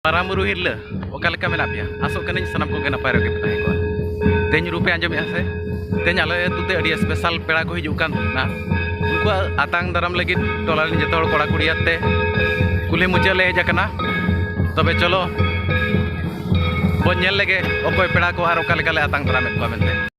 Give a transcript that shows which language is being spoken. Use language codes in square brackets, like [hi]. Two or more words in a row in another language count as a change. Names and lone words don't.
[sat] Maramuru hirle, okal kami napia. Asok kening sanam ko gena pairo ke petang ko. Teny rupe anjam ya se. Teny ale tute adi special pera ko hijuk kan na. Unku atang daram lagi tolalin joto hor kora kuri atte. Kuli mucha le heja kana. [bn] তবে চলো. [sat] Bon nyel lege okoy pera ko ar okal kale atang daram ko mente.